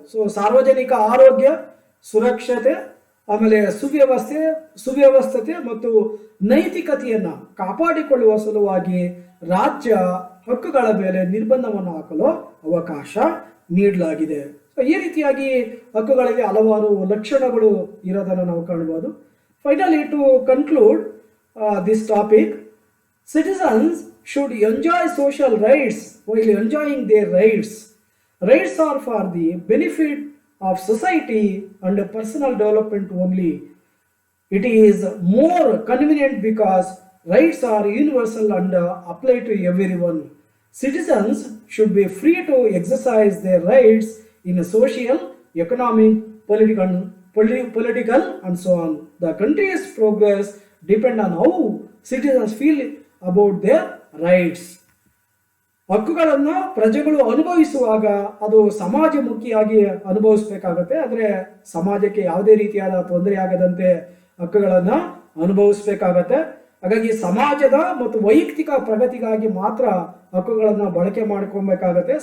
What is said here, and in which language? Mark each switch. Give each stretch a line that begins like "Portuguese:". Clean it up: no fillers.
Kannada: So ಸಾರ್ವಜನಿಕ ಆರೋಗ್ಯ, ಸುರಕ್ಷತೆ, ಆಮೇಲೆ ಸುವ್ಯವಸ್ಥತೆ ಮತ್ತು ನೈತಿಕತೆಯನ್ನ ಕಾಪಾಡಿಕೊಳ್ಳುವ ಸಲುವಾಗಿ ರಾಜ್ಯ ಹಕ್ಕುಗಳ ಮೇಲೆ ನಿರ್ಬಂಧವನ್ನು ಹಾಕಲು ಅವಕಾಶ ನೀಡಲಾಗಿದೆ. ಸೊ ಈ ರೀತಿಯಾಗಿ ಹಕ್ಕುಗಳಿಗೆ ಹಲವಾರು ಲಕ್ಷಣಗಳು ಇರೋದನ್ನು ನಾವು ಕಾಣಬಹುದು.
English: Finally, to conclude this topic, citizens should enjoy social rights while enjoying their rights. Rights are for the benefit of society and personal development only. It is more convenient because rights are universal and apply to everyone. Citizens should be free to exercise their rights in social, economic, political and so on. The country's progress depends on how citizens feel about their rights.
Kannada: ಹಕ್ಕುಗಳನ್ನು ಪ್ರಜೆಗಳು ಅನುಭವಿಸುವಾಗ ಅದು ಸಮಾಜಮುಖಿಯಾಗಿ ಅನುಭವಿಸಬೇಕಾಗತ್ತೆ. ಆದರೆ ಸಮಾಜಕ್ಕೆ ಯಾವುದೇ ರೀತಿಯಾದ ತೊಂದರೆ ಆಗದಂತೆ ಹಕ್ಕುಗಳನ್ನು ಅನುಭವಿಸಬೇಕಾಗತ್ತೆ. ಹಾಗಾಗಿ ಸಮಾಜದ ಮತ್ತು ವೈಯಕ್ತಿಕ ಪ್ರಗತಿಗಾಗಿ ಮಾತ್ರ ಹಕ್ಕುಗಳನ್ನು ಬಳಕೆ ಮಾಡ್ಕೊಬೇಕಾಗತ್ತೆ.